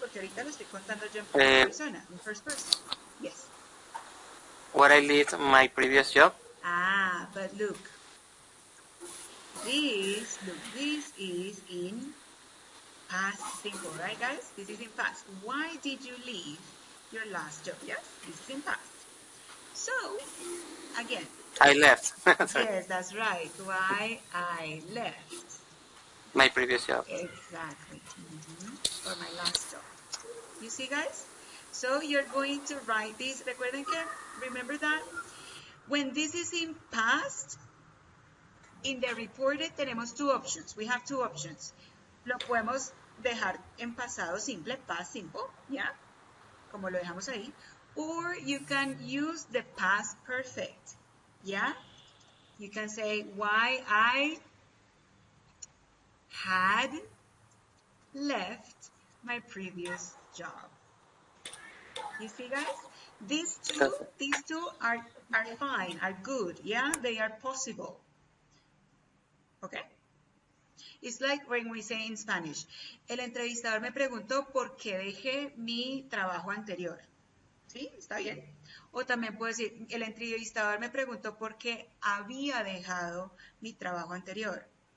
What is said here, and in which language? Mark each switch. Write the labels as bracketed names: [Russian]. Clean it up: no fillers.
[Spanish] Porque ahorita lo estoy contando yo en primera persona, [English] in first person. Yes. Where I leave my previous job. Ah, but look. This is in past simple, right, guys? This is in past. Why did you leave your last job? Yes, this is in past. So, again. I left. Yes, that's right. Why I left. My previous job. Exactly. Or my last job. You see, guys? So you're going to write this. [Spanish] Recuerden que, [English] remember that? When this is in past, in the reported tenemos two options. We have two options. [Spanish] Lo podemos dejar en pasado simple, [English] past simple, [Spanish] ¿ya? Como lo dejamos ahí. [English] Or you can use the past perfect, ¿ya? You can say, why I had left my previous job. You see, guys? These two are fine, are good, yeah? They are possible. Okay? It's like when we say in Spanish, [Spanish] el entrevistador me preguntó por qué dejé mi trabajo anterior. ¿Sí? ¿Está bien? O también puedo decir, el entrevistador me preguntó por qué había dejado mi trabajo anterior.